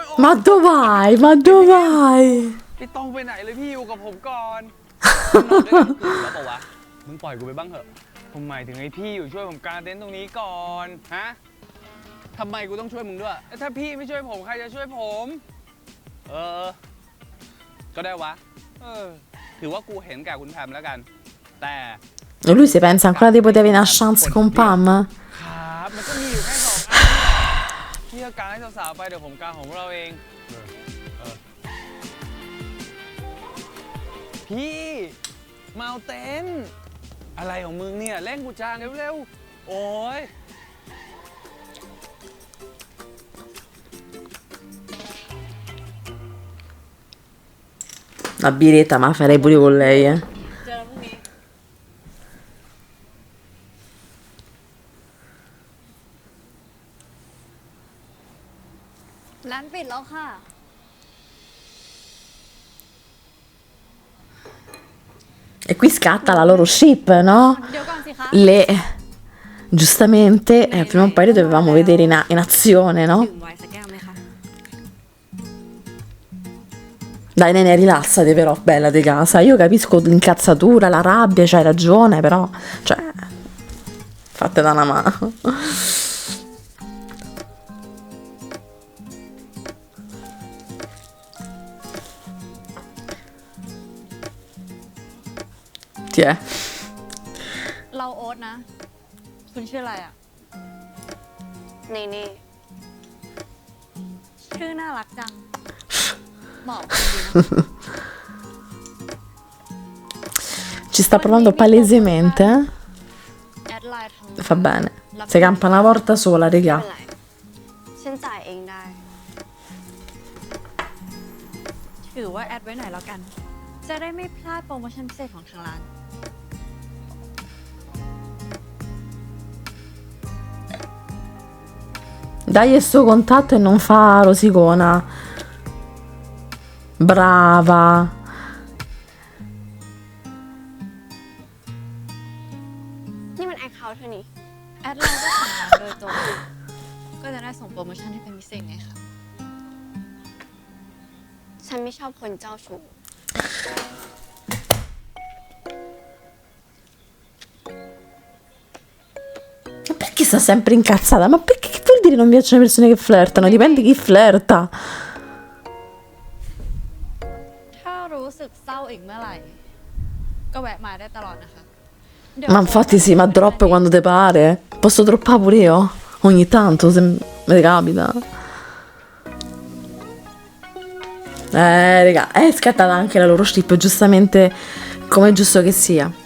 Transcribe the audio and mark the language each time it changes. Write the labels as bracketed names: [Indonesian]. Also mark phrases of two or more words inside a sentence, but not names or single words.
[Italian] Ma dove vai? Ma dove vai? [Thai] ไม่ต้องไปไหนเลยพี่อยู่กับผมก่อนนอนด้วยกันคืนแล้วปะวะ มึงปล่อยกูไปบ้างเถอะ ผมหมายถึงไอ้พี่อยู่ช่วยผมกางเต็นท์ตรงนี้ก่อน ฮะ ทำไมกูต้องช่วยมึงด้วยแล้วถ้าพี่ไม่ช่วยผมใครจะช่วยผม ก็ได้วะ ถือว่ากูเห็นแก่คุณแพมแล้วกัน แต่ [Italian] E lui si pensa ancora di poter avere una chance con Pam? [Thai] ครับ มันก็มีอยู่แค่2 อันพี่ก็กางให้สาวๆไปเดี๋ยวผมกางของเราเอง พี่มาเอาเต็นท์อะไรของมึงเนี่ยเร่งกูจางเร็วๆ โอ้ย [Italian] La biretta, ma la farei pure con lei, [Thai] เจอพรุ่งนี้ ร้านปิดแล้วค่ะ [Italian] E qui scatta la loro ship, no? [Thai] เดี๋ยวก่อนสิคะ [Italian] Giustamente, prima o poi le dovevamo vedere in azione, no? [Thai] ดื่มไวน์สักแก้วไหมคะ [Italian] Dai, nene, rilassati però, bella di casa. Io capisco l'incazzatura, la rabbia, c'hai ragione, però, cioè, fatte da una mano. Ti è? [Thai] เราโอ๊ตนะ คุณชื่ออะไรอ่ะ นี่ ชื่อน่ารักจัง เหมาะกับคุณดีนะ [Italian] Ci sta provando palesemente, [Thai] แอดไลน์ทาง [Italian] eh? Fa bene. Si campa una volta sola, [Thai] ไม่ [Italian] regà. [Thai] เป็นไรฉันจ่ายเองได้ ถือว่าแอดไว้หน่อยแล้วกัน จะได้ไม่พลาดโปรโมชั่นพิเศษของทางร้าน [Italian] Dai il suo contatto e non fa rosicona. Brava. [Thai] นี่มันแอคเคาท์เธอนี่ แอดไลน์ก็ของร้านโดยตรงก็จะได้ส่งโปรโมชั่นให้เป็นพิเศษไงคะ ฉันไม่ชอบคนเจ้าชู้ [Italian] Ma perché sta sempre incazzata? Ma perché che vuol dire non piacciono le persone che flirtano? Dipende chi flirta. [Thai] ถ้ารู้สึกเศร้าอีกเมื่อไหร่ ก็แวะมาได้ตลอดนะคะ [Italian] Ma infatti sì, ma drop quando te pare. Posso droppare pure io? Ogni tanto, se mi capita. Raga, è scattata anche la loro strip, giustamente come è giusto che sia.